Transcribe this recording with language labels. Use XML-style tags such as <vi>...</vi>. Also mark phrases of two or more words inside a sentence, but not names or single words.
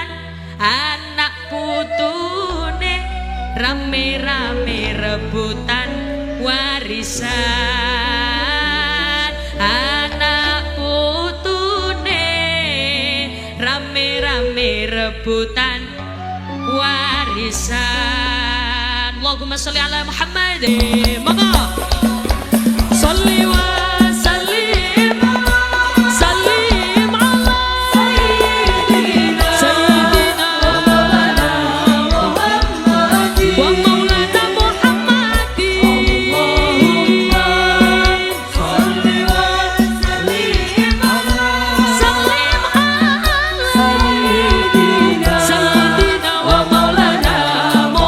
<jv>Anak putune rame-rame rebutan warisan. Anak putune rame-rame rebutan warisan.</jv> <ar>اللهم صل على محمد.</ar> <jv>Monggo.</jv> <ar>صل وسلم على سيدنا ومولانا محمد ومولانا محمد. صل وسلم على سيدنا ومولانا</ar>